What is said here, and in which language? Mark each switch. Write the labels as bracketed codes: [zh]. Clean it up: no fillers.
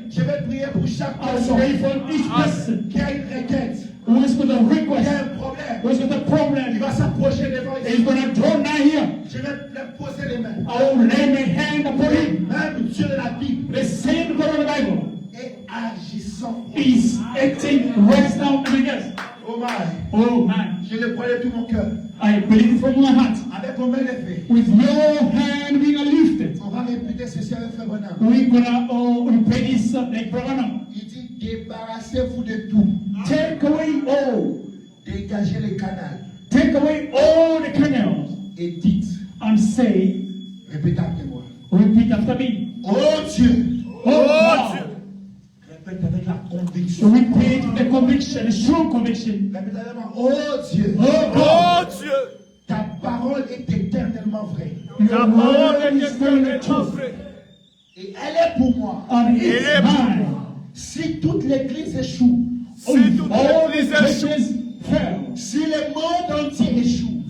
[fr] Je vais prier pour chaque [en] I'll [fr] personne [en] pray for each person [fr] qui a une requête, [en] who is with a [fr] qui [en] request, [fr] a un problème. [en] who is with a [fr] Il [en] problem. [fr] va s'approcher devant [en] He's [fr] lui. [en] going to draw nigh here. [fr] Je vais lui poser les mains. [en] I will lay my hand upon him. [fr] Même Dieu de la Bible [en] The same God of the Bible [fr] est agissant. [en] is acting right now in the earth. Oh my. Oh man, [fr] Je le crois de tout mon cœur. [en] I believe from my heart. [fr] Avec vos mains levées, [en] With your hand being lifted, [fr] on va répéter ceci avec Frère Branham. [en] we're gonna repeat this like Branham. [fr] Il dit débarrassez-vous de tout. [en] Take away all, [fr] Dégagez les canaux. [en] take away all the canals, [fr] Et dites, [en] and say, [fr] répétez après moi. [en] repeat after me. [fr] Oh Dieu. [en] Oh God. [fr] Répète avec la conviction. [en] Repeat the conviction, the strong conviction. [fr] Répète avec moi. Oh Dieu. [en] Oh Oh God. [fr] Dieu, Ta parole est éternellement vraie. [en] Your [fr] ta parole [en] word [fr] est [en] is very [fr] éternellement [en] true, [fr] vraie. Et elle est pour moi. [en] and it's [fr] est [en] mine. [fr] Si toute l'église échoue, Si toute [en] All the [fr] l'église échoue, [en] churches fail. [fr] si le monde entier échoue,